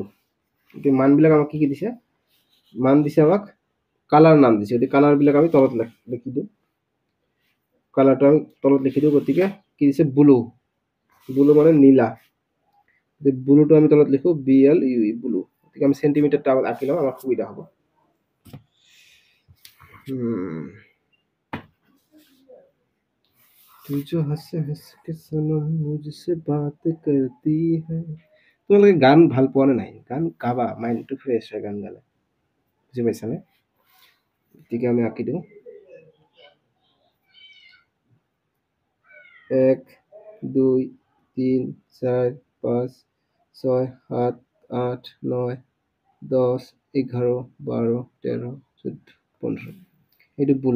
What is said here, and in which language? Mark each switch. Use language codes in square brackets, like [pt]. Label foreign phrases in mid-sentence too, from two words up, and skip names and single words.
[as] এতিয়া মানবিলাক আমাক কি দিছে, মান দিছে আমাক কালাৰ নাম দিছে, গতিকে কালাৰবিলাক আমি তলত লিখি দিওঁ, কালাৰটো আমি তলত লিখি দিওঁ। গতিকে কি দিছে, ব্লু, ব্লু মানে নীলা, ব্লুটো আমি তলত লিখোঁ BLUE, ব্লু। গতিকে আমি চেণ্টিমিটাৰটো আগত আঁকি লওঁ, আমাৰ সুবিধা হ'ব। [hi] तू जो हंस हंस के सनम मुझसे बात करती है। [as] তোমালোকে গান ভাল পোৱা নে নাই? গান গাবা, মাইণ্ডটো ফ্ৰেছ হয় গান গালে, বুজি পাইছানে? গতিকে আমি আঁকি দিওঁ 1 2 3 4 5 6 7 8 9 10 11 12 13 14 15, এইটো ব্লু।